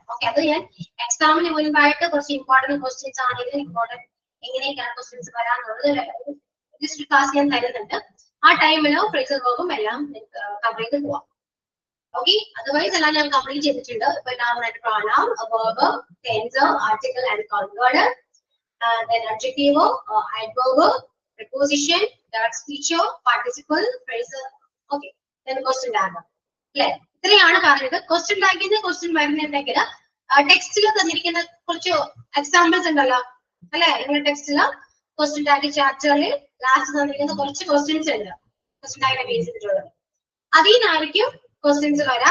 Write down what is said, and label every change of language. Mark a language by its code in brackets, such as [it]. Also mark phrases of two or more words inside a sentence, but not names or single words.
[ml] ഓക്കെ, അത് ഞാൻ എക്സാമിന് മുൻപായിട്ട് കുറച്ച് [en] important questions [ml] ആണെങ്കിലും ഇമ്പോർട്ടന്റ് എങ്ങനെയൊക്കെയാണ് ക്വസ്റ്റ്യൻസ് വരാന്നുള്ളത് [en] just class [ml] ഞാൻ തരുന്നുണ്ട്. ആ ടൈമിലോ [en] phrasal verb [ml] എല്ലാം കവർ ചെയ്ത് പോവാം. ഓക്കെ, അതർവൈസ് എല്ലാം ഞാൻ കംപ്ലീറ്റ് ചെയ്തിട്ടുണ്ട്. ഇപ്പൊ നാമമായിട്ട് [en] pronoun, verb, tense, article and conword, then adjective, adverb, preposition, direct speech, participle, phrasal. Okay, then question tag. [ml] അല്ലെ, ഇത്രയാണ് പറഞ്ഞത്. [en] question tag [ml] ക്വസ്റ്റ്യൻ വരുന്നുണ്ടെങ്കിൽ ടെക്സ്റ്റിൽ തന്നിരിക്കുന്ന കുറച്ച് എക്സാമ്പിൾസ് ഉണ്ടല്ലോ അല്ലെ. നിങ്ങളുടെ ടെക്സ്റ്റില് [en] question tag chapter last [ml] തന്നിരിക്കുന്ന കുറച്ച് ക്വസ്റ്റ്യൻസ് ഉണ്ട് [en] question tag base [ml] ചെയ്തിട്ടുള്ളത്. അതിൽ നിന്നായിരിക്കും ക്വസ്റ്റ്യൻസ് വരാം.